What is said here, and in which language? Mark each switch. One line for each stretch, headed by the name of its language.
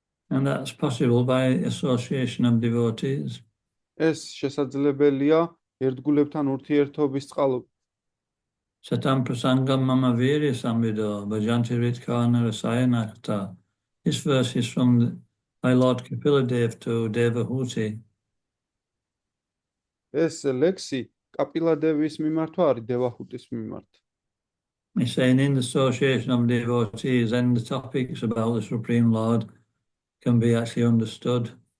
English: And that's possible by association of devotees.
Georgian: ეს შესაძლებელია ერთგულებთან ურთიერთობის წყალობით.
Sanskrit: Satam prasangam mama virya samvido bhajanti ritkana rasayanakta.
English: This verse is from my Lord Kapiladev to Devahuti.
Georgian: ეს ლექსი კაპილადევის მიმართვა არის დევაჰუტის მიმართ.
English: He's saying in the association of devotees, then the topics about the Supreme Lord can be actually understood.